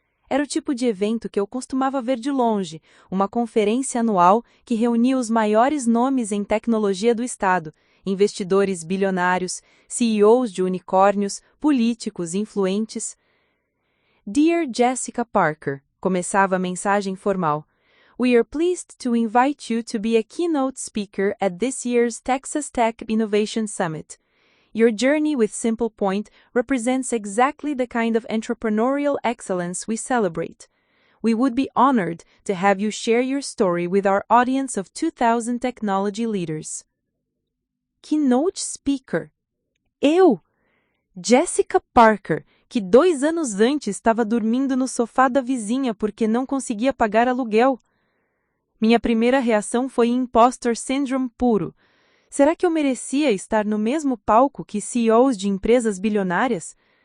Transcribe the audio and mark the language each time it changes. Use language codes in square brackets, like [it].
[pt] Era o tipo de evento que eu costumava ver de longe, uma conferência anual que reunia os maiores nomes em tecnologia do estado, investidores bilionários, CEOs de unicórnios, políticos influentes. [en] Dear Jessica Parker, [pt] começava a mensagem formal. [en] We are pleased to invite you to be a keynote speaker at this year's Texas Tech Innovation Summit. Your journey with Simple Point represents exactly the kind of entrepreneurial excellence we celebrate. We would be honored to have you share your story with our audience of 2,000 technology leaders. Keynote speaker. Eu! [pt] Jessica Parker, que 2 anos antes estava dormindo no sofá da vizinha porque não conseguia pagar aluguel. Minha primeira reação foi impostor syndrome puro. Será que eu merecia estar no mesmo palco que CEOs de empresas bilionárias?